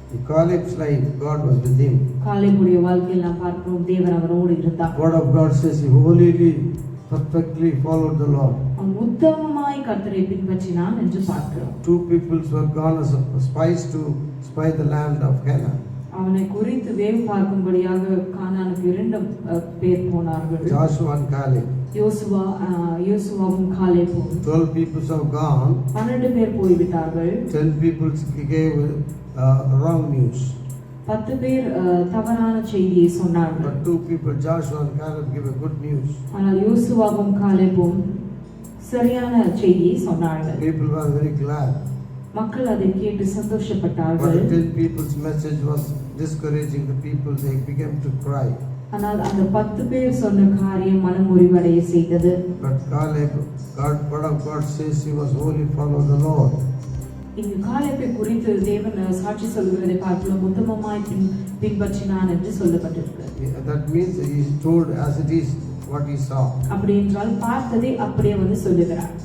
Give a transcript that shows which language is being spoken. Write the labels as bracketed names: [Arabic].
[English] Caleb's life, God was with him. [Tamil] காலேபுடைய வாழ்க்கையில் நாம் பார்க்கிறோம் தேவன் அவனோடு இருந்தார். [English] Word of God says he wholly perfectly followed the Lord. [Tamil] அவன் உத்தமமாய் கர்த்தரை பின்பற்றினான் என்று பார்க்கிறோம். [English] 2 peoples were gone as spies to spy the land of Canaan. [Tamil] அவனை குறித்து வேவு பார்க்கும்படியாக கானானுக்கு 2 பேர் போனார்கள். [English] Joshua and Caleb. [Tamil] யோசுவாவும் காலேபும். [English] 12 peoples have gone. [Tamil] 12 பேர் போய்விட்டார்கள். [English] 10 peoples gave wrong news. [Tamil] 10 பேர் தவறான செய்தியை சொன்னார்கள். [English] But 2 people, Joshua and Caleb, gave a good news. [Tamil] ஆனால் யோசுவாவும் காலேபும் சரியான செய்தியை சொன்னார்கள். [English] People were very glad. [Tamil] மக்கள் அதை கேட்டு சந்தோஷப்பட்டார்கள். [English] But the 10 people's message was discouraging the people. They began to cry. [Tamil] ஆனால் அந்த 10 பேர் சொன்ன காரியம் மனம் முறிவடைய செய்தது. [English] But Caleb, word of God says he was wholly follow the Lord. [Tamil] இங்கு காலேபை குறித்து தேவன் சாட்சி சொல்கிறதை பார்க்கலாம் உத்தமமாய் பின்பற்றினான் என்று சொல்லப்பட்டிருக்கு. [English] That means he told as it is what he saw. [Tamil] அப்படி என்றால் பார்த்ததை அப்படியே சொல்லுகிறார்.